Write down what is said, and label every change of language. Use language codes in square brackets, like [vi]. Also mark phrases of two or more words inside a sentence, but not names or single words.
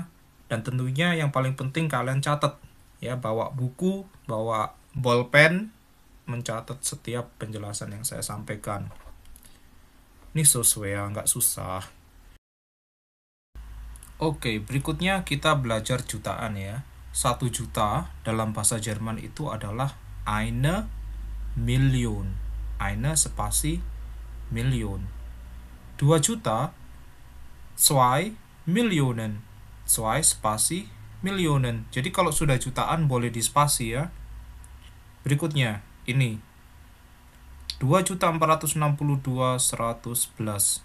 [id] Dan tentunya yang paling penting kalian catat. Ya, bawa buku, bawa bolpen, mencatat setiap penjelasan yang saya sampaikan. Ini sesuai ya, nggak susah. Oke, berikutnya kita belajar jutaan ya. 1 juta dalam bahasa Jerman itu adalah [de] eine Million. [id] Eine spasi Million. 2 juta, 2 Millionen. 2 spasi Millionen. Jadi kalau sudah jutaan boleh dispasi ya. Berikutnya, ini 2.462.111.